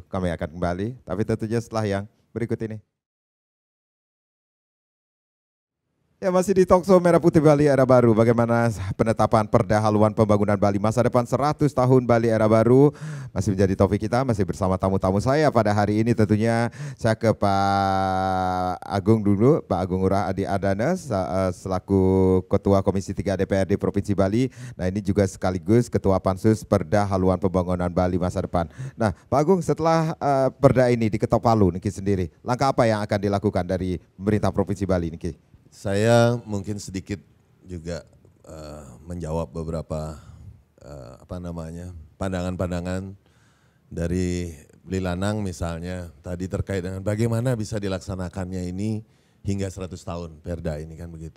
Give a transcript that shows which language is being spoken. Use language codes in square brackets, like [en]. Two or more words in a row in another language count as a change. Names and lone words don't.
[id] Kami akan kembali, tapi tentunya setelah yang berikut ini. Ya, masih di Talkshow Merah Putih Bali Era Baru. Bagaimana penetapan Perda Haluan Pembangunan Bali masa depan 100 tahun Bali Era Baru. Masih menjadi topik kita, masih bersama tamu-tamu saya pada hari ini. Tentunya saya ke Pak Agung dulu, Pak Agung Ngurah Adi Adana selaku Ketua Komisi 3 DPRD Provinsi Bali. Nah ini juga sekaligus Ketua Pansus Perda Haluan Pembangunan Bali masa depan. Nah Pak Agung, setelah Perda ini diketok palu Niki sendiri, langkah apa yang akan dilakukan dari pemerintah Provinsi Bali Niki? Saya mungkin sedikit juga menjawab beberapa pandangan-pandangan dari Beli Lanang misalnya tadi terkait dengan bagaimana bisa dilaksanakannya ini hingga 100 tahun Perda ini kan begitu.